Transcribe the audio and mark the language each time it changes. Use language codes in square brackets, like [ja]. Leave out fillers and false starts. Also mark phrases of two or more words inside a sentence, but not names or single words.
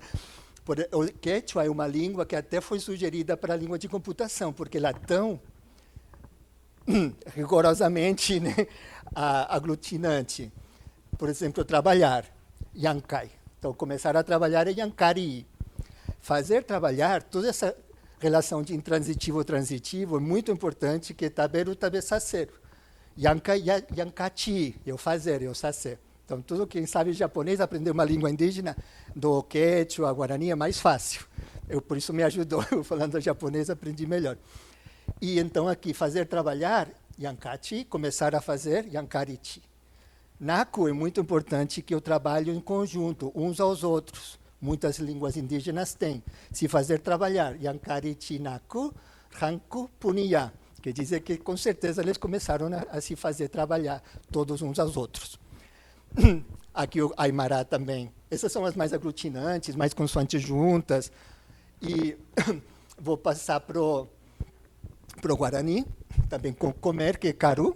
[pt] O quechua é uma língua que até foi sugerida para a língua de computação, porque ela é tão rigorosamente, né, aglutinante. Por exemplo, trabalhar, yankai. Então, começar a trabalhar é yankari. Fazer trabalhar, toda essa relação de intransitivo-transitivo é muito importante, que taberu, tabe, saceru. [qu] Yankai, yankati, [pt] eu fazer, eu sacer. Então, tudo quem sabe japonês, aprender uma língua indígena, do quechua, guarani, é mais fácil. Por isso me ajudou, eu falando japonês, aprendi melhor. E então, aqui, fazer trabalhar, yankati, começar a fazer, yankarichi. Naku é muito importante que eu trabalho em conjunto, uns aos outros. Muitas línguas indígenas têm. Se fazer trabalhar, [qu] yankarichi naku, ranku puniya. [pt] Quer dizer que, com certeza, eles começaram a se fazer trabalhar, todos uns aos outros. Aqui o Aymara também. Essas são as mais aglutinantes, mais consoantes juntas. E vou passar para o Guarani, também com comer, que é karu.